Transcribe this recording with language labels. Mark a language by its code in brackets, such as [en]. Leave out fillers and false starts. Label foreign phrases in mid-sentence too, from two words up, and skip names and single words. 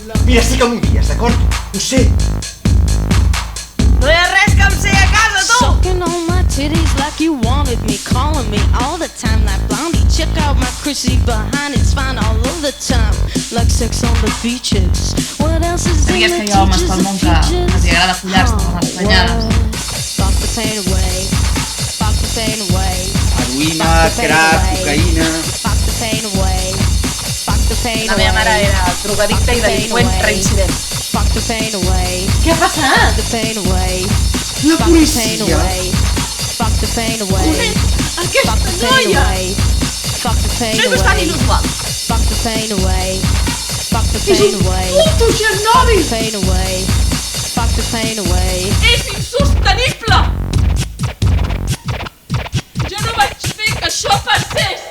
[ca] Mira, sí que m'odies, d'acord? Ho sé. No hi ha res que em sé a casa, tu! [en] Sucking on my titties like you wanted me, calling me all the time like blondie. Check out my Chrissy behind, it's fine all of the time, like sex on the beaches. What else is in [ca] Sabies [en] the [ca] que hi ha homes pel món que els agrada follar-se amb les prenyades? [en] Fuck the pain away, fuck the pain away. [ca] Heroïna, crack, cocaïna... [en] Fuck the pain away, fuck the pain [ca] La [en] away. [ca] meva mare era drogadicta i delinqüent reincident. [en] Fuck the pain away. [ca] Què ha passat? [en] Fuck the pain away. [ca] La [en] Fuck the pain [ca] policia! [en] away. Fuck the pain away. [ca] Aquesta [en] Fuck the pain [ca] noia! [en] away. Fuck the pain [ca] Això és bastant [en] away. [ca] inusual. [en] Fuck the pain away. Fuck the [ca] És [en] pain [ca] un [en] away. [ca] puto [en] Fuck [ca] Chernobyl! [en] the pain away. Fuck the pain away. [ca] És insostenible! Jo no vaig fer que això passés!